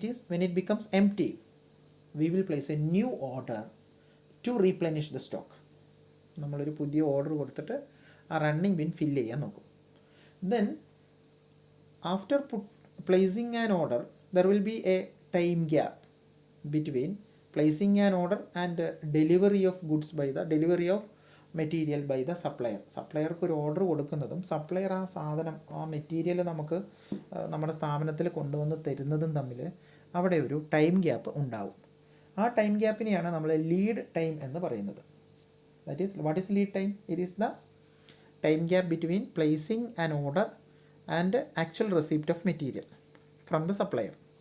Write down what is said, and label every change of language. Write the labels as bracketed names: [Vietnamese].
[English] when it becomes empty, we will place a new order to replenish the stock. [Malayalam] നമ്മളൊരു പുതിയ order കൊടുത്തിട്ട് ആ running bin fill ചെയ്യാൻ നോക്കും. [English] Then after placing an order, there will be a time gap between placing an order and delivery of goods delivery of material by the supplier. [Malayalam] സപ്ലയർക്ക് ഒരു order കൊടുക്കുന്നതും supplier ആ സാധനം, ആ material നമുക്ക് നമ്മുടെ സ്ഥാപനത്തിൽ കൊണ്ടുവന്ന് തരുന്നതും തമ്മിൽ അവിടെ ഒരു ടൈം ഗ്യാപ്പ് ഉണ്ടാവും. ആ ടൈം ഗ്യാപ്പിനെയാണ് നമ്മൾ ലീഡ് ടൈം എന്ന് പറയുന്നത്. [English] That is what is lead time? It is the time gap between placing an order and actual receipt of material from the supplier.